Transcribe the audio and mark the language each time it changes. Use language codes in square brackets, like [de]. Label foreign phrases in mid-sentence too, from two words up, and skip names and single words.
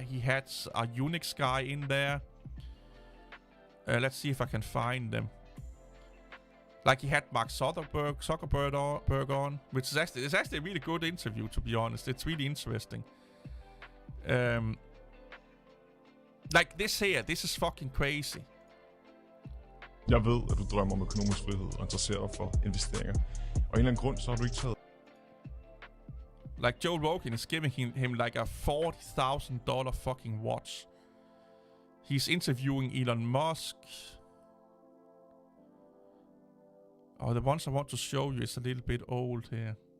[en] He had a Unix guy in there. Let's see if I can find them. Like, he had Mark Zuckerberg on, which is actually a really good interview, to be honest. It's really interesting. Like this here, this is fucking crazy. [da] Jeg ved, at du drømmer om økonomisk frihed og interesserer dig for investeringer. Og en eller anden grund, så har du ikke taget... [en] Like, Joe Rogan is giving him like a $40,000 fucking watch. He's interviewing Elon Musk. Oh, the ones I want to show you is a little bit old here.